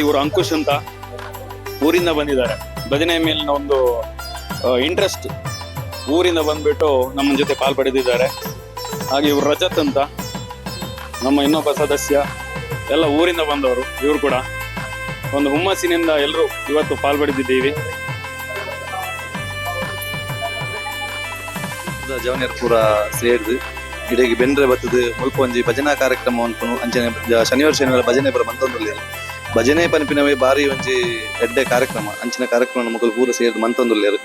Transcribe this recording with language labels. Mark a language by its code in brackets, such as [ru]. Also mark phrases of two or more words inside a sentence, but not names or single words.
[kn] ಇವರು ಅಂಕುಶ್ ಅಂತ ಊರಿಂದ ಬಂದಿದ್ದಾರೆ. ಭಜನೆ ಮೇಲಿನ ಒಂದು ಇಂಟ್ರೆಸ್ಟ್ ಊರಿಂದ ಬಂದ್ಬಿಟ್ಟು ನಮ್ಮ ಜೊತೆ ಪಾಲ್ಪಡೆದಿದ್ದಾರೆ. ಹಾಗೆ ಇವರು ರಜತ್ ಅಂತ ನಮ್ಮ ಇನ್ನೊಬ್ಬ ಸದಸ್ಯ, ಎಲ್ಲ ಊರಿಂದ ಬಂದವರು. ಇವರು ಕೂಡ ಒಂದು ಹುಮ್ಮಸ್ಸಿನಿಂದ ಎಲ್ಲರೂ ಇವತ್ತು ಪಾಲ್ಪಡೆದಿದ್ದೀವಿ. [tcy] ಜವನಿಯರ್ ಪೂರ ಸೇರಿದು ಇಡೀ ಬೆಂದ್ರೆ ಬತ್ತದು ಮುಲ್ಪ ಒಂಜಿ ಭಜನಾ ಕಾರ್ಯಕ್ರಮ ಅನ್ಕೊಂಡು ಅಂಚನೆ ಶನಿವಾರ ಭಜನೆ ಪೂರ ಮಂತೊಂದುಲ್ಲೇರು. ಭಜನೆ ಪನ್ಪಿನವೇ ಬಾರಿ ಒಂಜಿ ಎಡ್ಡೆ ಕಾರ್ಯಕ್ರಮ, ಅಂಚಿನ ಕಾರ್ಯಕ್ರಮ ಮಕ್ಕಳು ಪೂರ ಸೇರಿದು ಮಂತೊಂದುಲ್ಲೇರು.